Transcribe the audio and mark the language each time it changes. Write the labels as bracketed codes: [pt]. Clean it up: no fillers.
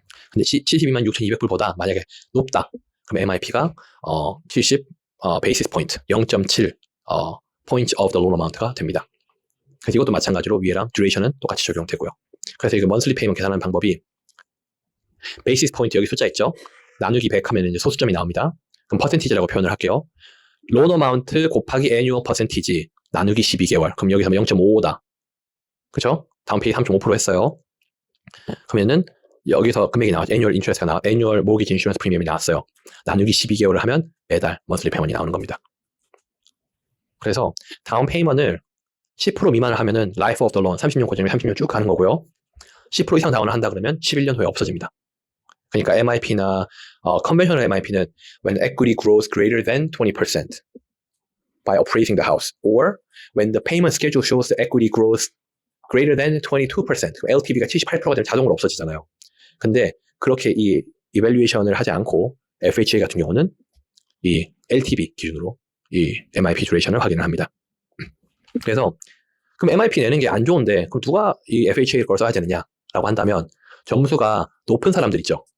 [ko] 근데 72만 6,200불보다 만약에 높다. 그럼 MIP가 70 베이시스 포인트 [en] 0.7 points of the loan amount [ko] 가 됩니다. 그래서 이것도 마찬가지로 위에랑 듀레이션은 똑같이 적용되고요. 그래서 이거 monthly payment 계산하는 방법이 베이시스 포인트 여기 숫자 있죠? 나누기 100 하면 이제 소수점이 나옵니다. 그럼 퍼센티지라고 표현을 할게요. loan amount 곱하기 annual percentage 나누기 12개월. 그럼 여기서 0.55다. 그죠? 다운페이 3.5% 했어요. 그러면은 여기서 금액이 나왔죠. annual interest가 annual mortgage insurance premium이 나왔어요. 나누기 12개월을 하면 매달 monthly payment이 나오는 겁니다. 그래서 다운 페이먼을 10% 미만을 하면은 [en] life of the loan [ko] 30년 고정이 30년 쭉 가는 거고요. 10% 이상 다운을 한다 그러면 11년 후에 없어집니다. [en] 그러니까 MIP나 conventional MIP는 when equity grows greater than 20% by appraising the house, or when the payment schedule shows the equity grows greater than 22%, [ko] LTV가 78%가 되면 자동으로 없어지잖아요. 근데 그렇게 이 evaluation을 하지 않고 FHA 같은 경우는 이 LTV 기준으로 이 MIP 듀레이션을 확인을 합니다. 그래서 그럼 MIP 내는 게 안 좋은데 그럼 누가 이 FHA 걸 써야 되느냐라고 한다면 점수가 높은 사람들 있죠.